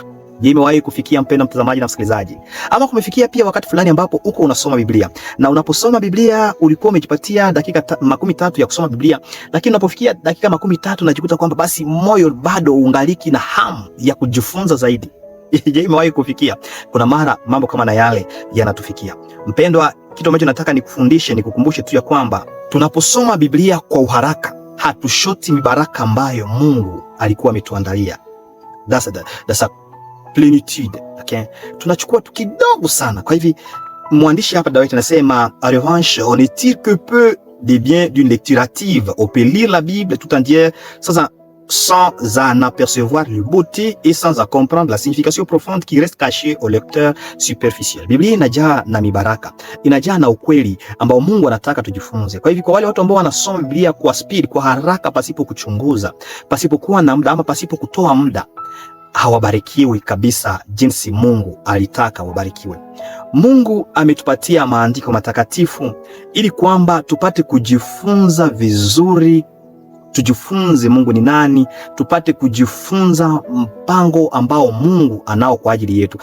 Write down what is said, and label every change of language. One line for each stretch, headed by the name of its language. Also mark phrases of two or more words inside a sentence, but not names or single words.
Swahili: Je, imewahi kufikia mpendwa mtazamaji na msikilizaji? Ama kumefikia pia wakati fulani ambapo uko unasoma Biblia, na unaposoma Biblia ulikuwa umejipatia dakika 30 ya kusoma Biblia, lakini unapofikia dakika 30 unajikuta kwamba basi moyo bado ungaliki na hamu ya kujifunza zaidi. Je, imewahi kufikia? Kuna mara mambo kama na yale yanatufikia. Mpendwa, kitu ambacho nataka nikufundishe, nikukumbushe tu ya kwamba tunaposoma Biblia kwa uharaka hatushoti mibaraka ambayo Mungu alikuwa ametuandalia.
English: That's a plenitude, okay?
Swahili: Tunachukua tu kidogo sana. Kwa hivi mwandishi hapa David anasema,
French: en revanche on ne tire que peu des biens d'une lecture active. On peut lire la Bible tout entière sans en apercevoir la beauté et sans en comprendre la signification profonde qui reste cachée au lecteur superficiel.
Swahili: Biblia inajaa na mibaraka, inajaa na ukweli ambao Mungu anataka tujifunze. Kwa hivyo kwa wale watu ambao wanasoma Biblia kwa speed, kwa haraka, pasipo kuchunguza, pasipo kuwa na muda ama pasipo kutoa muda, hawabarikiwi kabisa jinsi Mungu alitaka wabarikiwe. Mungu ametupatia maandiko matakatifu ili kwamba tupate kujifunza vizuri, tujifunze Mungu ni nani, tupate kujifunza mpango ambao Mungu anao kwa ajili yetu.